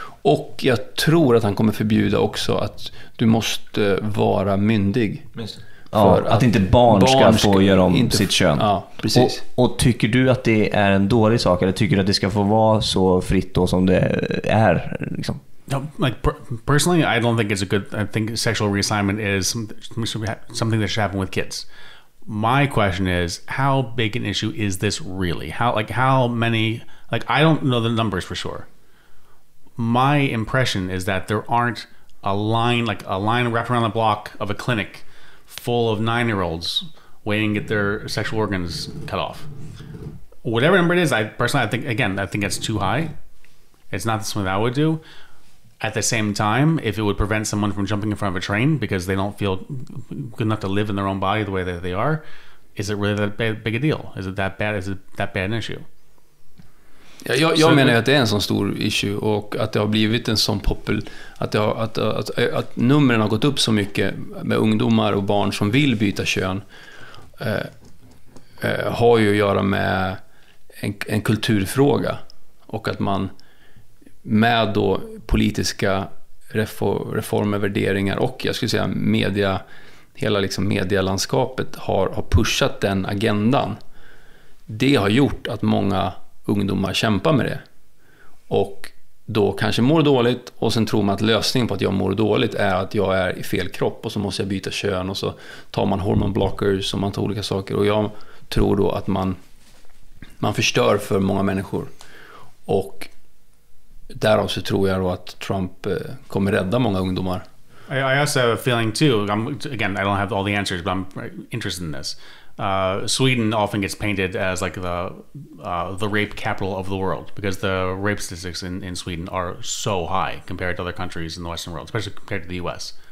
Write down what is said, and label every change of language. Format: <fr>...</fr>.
<sv>Och jag tror att han kommer förbjuda också att du måste vara myndig. För att inte barn ska få göra om sitt kön. Ja, precis. Och tycker du att det är en dålig sak, eller tycker du att det ska få vara så fritt då som det är liksom?</sv> <en>No, like personally, I don't think it's a good. I think sexual reassignment is something that should happen with kids. My question is, how big an issue is this really? How many? Like, I don't know the numbers for sure. My impression is that there aren't a line wrapped around the block of a clinic full of 9-year-olds waiting to get their sexual organs cut off. Whatever number it is, I think it's too high. It's not something that I would do. At the same time, if it would prevent someone from jumping in front of a train because they don't feel good enough to live in their own body the way that they are, is it really that big a deal? Is it that bad? Is it that bad an issue?</en> <sv>Jag menar att det är en sån stor issue och att det har blivit en sån att numren har gått upp så mycket med ungdomar och barn som vill byta kön har ju att göra med en kulturfråga och att man med då politiska reformer, värderingar och jag skulle säga hela liksom medielandskapet har pushat den agendan. Det har gjort att många ungdomar kämpar med det och då kanske mår dåligt och sen tror man att lösningen på att jag mår dåligt är att jag är i fel kropp och så måste jag byta kön och så tar man hormonblockers och man tar olika saker och jag tror då att man förstör för många människor och därav så tror jag då att Trump kommer rädda många ungdomar.</sv> <en>I also have a feeling too, again, I don't have all the answers, but I'm interested in this. Sweden often gets painted as like the rape capital of the world because the rape statistics in Sweden are so high compared to other countries in the Western world, especially compared to the US.</en>